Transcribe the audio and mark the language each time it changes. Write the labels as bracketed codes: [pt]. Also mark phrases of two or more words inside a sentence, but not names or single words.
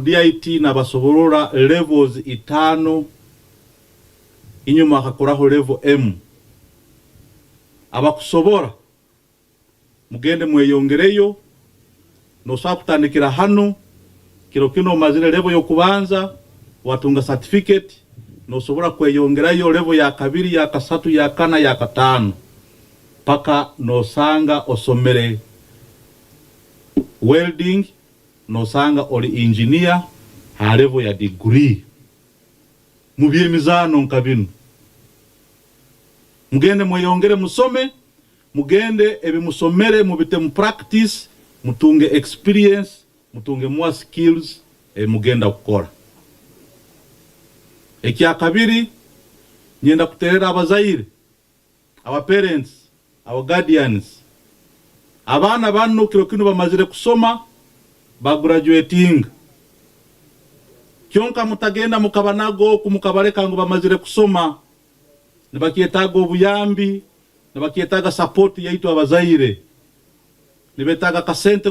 [ttj] DIT na basoborora levels 5 inyuma akakoraho level M abakusobora mugende mweyongereyo no sakutandikira hano kiro kino mazire level yo kubanza watunga certificate no sobora kweyongerayo level ya kabiri ya kasatu ya kana ya katano paka no sanga osomere welding no sanga oli engineer ha level ya degree mubye mizano nkabinu mugende mweyongere musome mugende ebimusomere mubite mu practice mutunge experience mutunge [en] more skills [ttj] mugenda kukora. Ekya kabiri nyenda kuterera abazaire [en] our parents our guardians [ttj] abana bano kiro kino bamazire kusoma ba graduating kyonka mutagenda mukabanago kumukabareka ngo bamazire kusoma nibakietaga obuyambi nibakietaga support yaitu abazaire nibetaga kasente